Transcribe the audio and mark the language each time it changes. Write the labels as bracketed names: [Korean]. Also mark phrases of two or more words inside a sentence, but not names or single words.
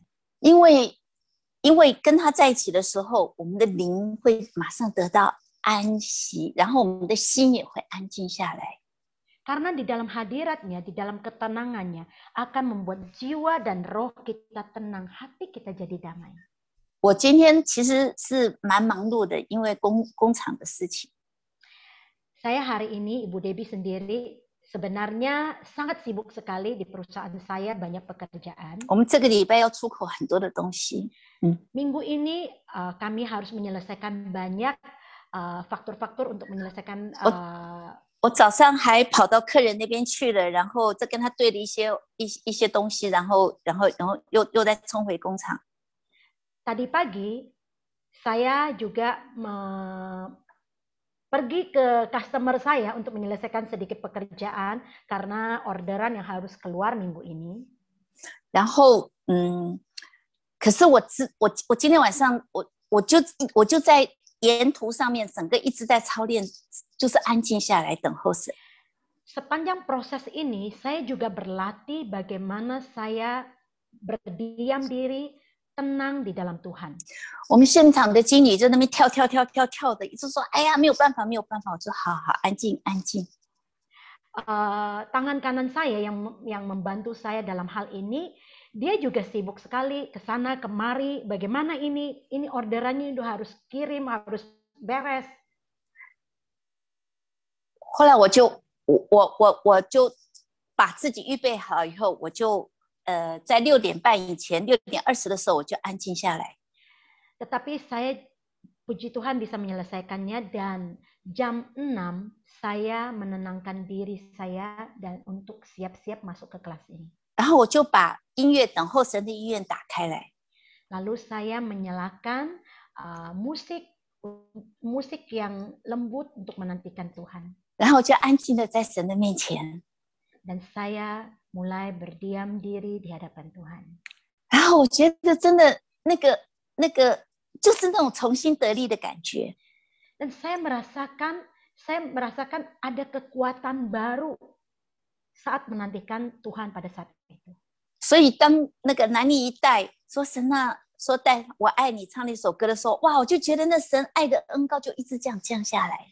[Chinese] 因为跟他在一起的时候，我们的灵会马上得到安息，然后我们的心也会安静下来。 [Indonesian] Karena di dalam hadirat-Nya, di dalam ketenangannya, akan membuat jiwa dan roh kita tenang, hati kita jadi damai. [Chinese] 我今天其实是蛮忙碌的，因为工厂的事情。 [Indonesian] Saya hari ini, Ibu Debbie sendiri, sebenarnya sangat sibuk sekali di perusahaan saya, banyak pekerjaan. [Chinese] 我们这个礼拜要出口很多的东西。 [Indonesian] Minggu ini kami harus menyelesaikan banyak faktur-faktur untuk menyelesaikan. [Chinese] 我早上还跑到客人那边去了，然后再跟他对了一些东西，然后又再冲回工厂。 [Indonesian] Tadi pagi saya juga pergi ke customer saya untuk menyelesaikan sedikit pekerjaan karena orderan yang harus keluar minggu ini. [Chinese] 然后可是我今天晚上我就在沿途上面整个一直在操练，就是安静下来等候神。 [Indonesian] Sepanjang proses ini saya juga berlatih bagaimana saya berdiam diri, tenang di dalam Tuhan. [Chinese] 我们现场的经理在那边跳的，一直说：“哎呀，没有办法。” 我说：“好，安静。” [Indonesian] Tangan kanan saya yang membantu saya dalam hal ini, dia juga sibuk sekali ke sana kemari. Bagaimana ini orderannya itu harus kirim, harus beres. [Chinese] 后来我就把自己预备好以后，我就在6点半以前，6点20的时候我就安静下来。 [Indonesian] Tetapi saya puji Tuhan bisa menyelesaikannya dan jam 6 saya menenangkan diri saya dan untuk siap-siap masuk ke kelas ini. [Chinese] 然后我就把音乐等候神的音乐打开来。 [Indonesian] Lalu saya menyalakan musik yang lembut untuk menantikan Tuhan. [Chinese] 然后我就安静的在神的面前。 [Indonesian] Dan saya mulai berdiam diri di hadapan Tuhan. [Chinese] 然后我觉得真的那个就是那种重新得力的感觉。 [Indonesian] Dan saya merasakan ada kekuatan baru saat menantikan Tuhan pada saat itu. [Chinese] 所以当那个南尼一代说神啊，说带我爱你唱那首歌的时候，哇，我就觉得那神爱的恩膏就一直这样降下来。